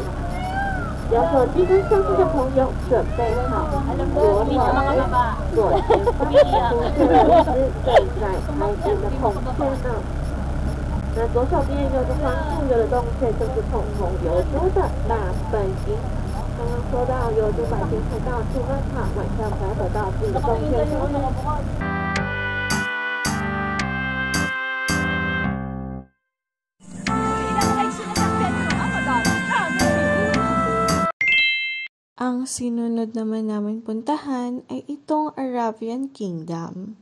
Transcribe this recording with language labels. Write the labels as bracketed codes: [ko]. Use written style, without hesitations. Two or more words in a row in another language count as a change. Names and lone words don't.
[zh] 有手机跟相机的朋友准备好，左手左前方出现的是正在拍片的孔雀呢。那左手边有个防护油的洞穴，就是统统有珠的大本营。刚刚说到有珠白天才到处乱跑，晚上才回到自己的洞穴中呢。 [tl] Ang sinunod naman namin puntahan ay itong Arabian Kingdom.